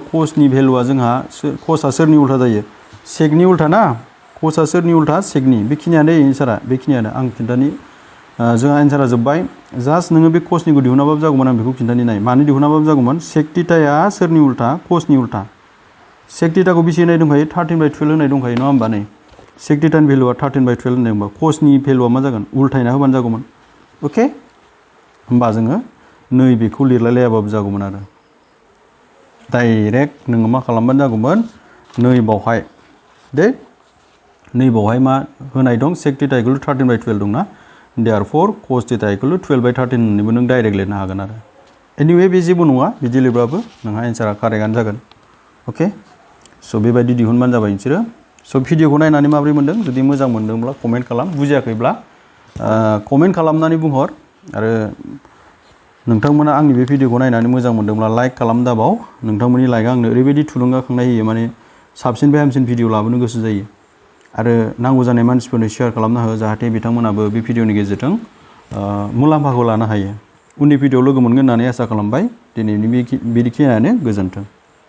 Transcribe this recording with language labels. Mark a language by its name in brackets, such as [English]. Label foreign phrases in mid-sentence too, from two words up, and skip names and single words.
[Bodo] कसनि भेलुआ जोंहा कसआ सोरनि उल्टा जायो सेकनि उल्टा ना कसआ सोरनि उल्टा सेकनि बेखिनियानो एन्सारा बेखिनियानो आं खिन्थानि जोंहा एन्सारा जोब्बाय जास्ट नोङो बे कसनिखौ दिहुनाबाबो जागौमोन आं बेखौ खिन्थानि नाय मानो दिहुनाबाबो जागौमोन [English] sec thetaया [Bodo] सोरनि उल्टा कसनि उल्टा [English] sec thetaखौ [Bodo] बेसे होनाय दंखायो 13/12 होनाय दंखायो नङा होमबा नै [English] sec thetaनि [Bodo] भेलुआ 13/12 होनदों होमबा कसनि भेलुआ मा जागोन उल्टायना होबानो जागौमोन ओके होमबा जोङो नैबेखौ लिरलायलायाबाबो जागौमोन आरो डाइरेक्ट नोङो मा खालामबानो जागौमोन नैबावहाय दे नैबावहाय मा होनाय दं [English] sec theta equal to 13/12 [Bodo] दंना [English] therefore cos theta equal to 12/13 [Bodo] होननानैबो नों डाइरेक्ट लिरनो हागोन आरो एनिवे बे जेबो नङा बिदि लिरबाबो नोंहा एन्सारा कारेक्टआनो जागोन ओके स' बेबायदि दिहुनबानो जाबाय नोंसोरो स' भिडिअखौ नायनानै माबोरै मोन्दों जुदि मोजां मोन्दोंब्ला कमेन्ट खालाम बुजियाखैब्ला कमेन्ट खालामनानै बुंहर आरो नोंथांमोना आंनि बे भिडिअखौ नायनानै मोजां मोन्दोंब्ला लाइक खालाम दाबाव नोंथांमोननि लाइकआ आंनो ओरैबायदि थुलुंगाखांनाय होयो माने साबसिननिफ्राय हामसिन भिडिअ लाबोनो गोसो जायो आरो नांगौ जानाय मानसिफोरनो शेयार खालामना हो जाहाथे बिथांमोनाबो बे भिडिअनि गेजेरजों मुलाम्फाखौ लानो हायो उननि भिडिअआव लोगो मोनगोन होननानै आसा खालामबाय दिनैनि बेखिनियानो गोजोन्थों।